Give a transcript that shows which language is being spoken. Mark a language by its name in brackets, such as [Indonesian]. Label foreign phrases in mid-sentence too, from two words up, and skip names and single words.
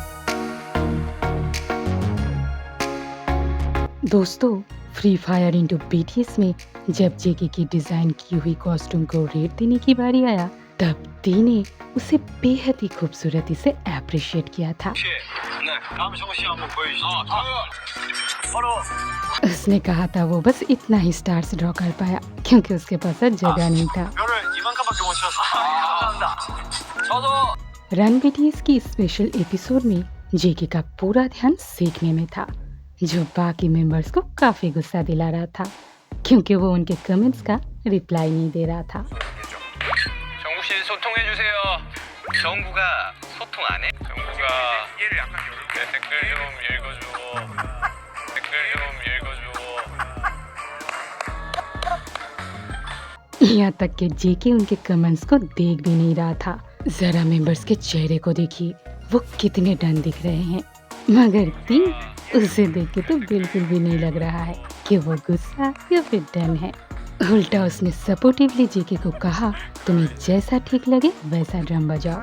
[Hindi] दोस्तों, [English] free fire into BTS [Hindi] में जब जेके की डिजाइन की हुई कॉस्ट्यूम को रेट देने की बारी आया, तब टी ने उसे बेहद ही खूबसूरती से अप्रिशिएट किया था। [Korean] 네, 다음 정우 씨 한번 보여주시죠. 바로 [Hindi] उसने कहा था वो बस इतना ही स्टार्स ड्रॉ कर पाया क्योंकि उसके पास जगह नहीं था। [Korean] 별을 이만큼밖에 못 쳤어. 감사합니다. 저도 [English] Run BTS [Hindi] की स्पेशल एपिसोड में जेके का पूरा ध्यान सीखने में था, जो बाकी मेंबर्स को काफी गुस्सा दिला रहा था क्योंकि वो उनके कमेंट्स का रिप्लाई नहीं दे रहा था। [Korean] 정우 씨 소통해 주세요. 정구가 소통 안 해? 정구가 얘를 약간 내 댓글 좀 읽어주고 댓글 좀 읽어주고 [Hindi] यहाँ तक कि जेके उनके कमेंट्स को देख भी नहीं रहा था। जरा मेंबर्स के चेहरे को देखिए, वो कितने डन दिख रहे हैं। मगर ती उसे देख के तो बिल्कुल भी नहीं लग रहा है कि वो गुस्सा या फिर डन है। उल्टा उसने सपोर्टिवली जेके को कहा, तुम्हें जैसा ठीक लगे वैसा ड्रम बजाओ।